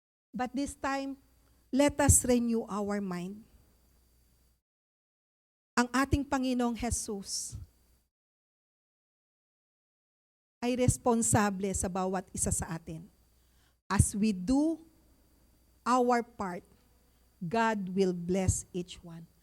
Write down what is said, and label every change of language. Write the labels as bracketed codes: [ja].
[en] But this time, let us renew our mind. [tl] Ang ating Panginoong Jesus ay responsable sa bawat isa sa atin. [en] As we do our part, God will bless each one.